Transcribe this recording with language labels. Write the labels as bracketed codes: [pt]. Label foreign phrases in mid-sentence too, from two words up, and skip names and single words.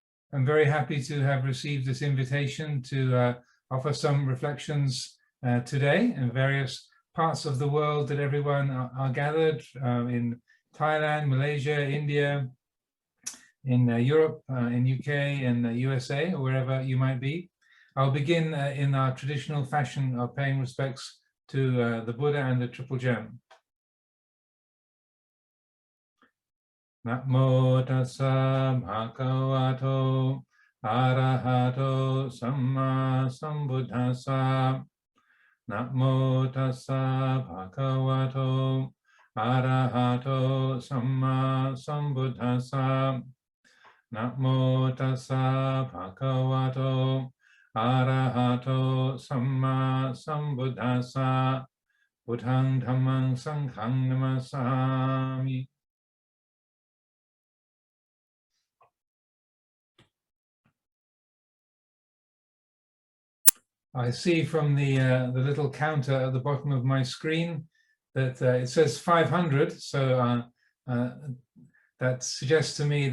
[en] I'm very happy to have received this invitation to offer some reflections today in various parts of the world that everyone are gathered in Thailand, Malaysia, India, in Europe, in UK, in USA, or wherever you might be. I'll begin in our traditional fashion of paying respects to the Buddha and the Triple Gem. [pi] Namo tassa bhagavato arahato samma sambuddhassa. Namo tassa bhagavato arahato samma sambuddhassa. Namo tassa bhagavato arahato samma sambuddhassa. Buddhang dhammang sanghang namasami. [en] I see from the little counter at the bottom of my screen that it says 500, so that suggests to me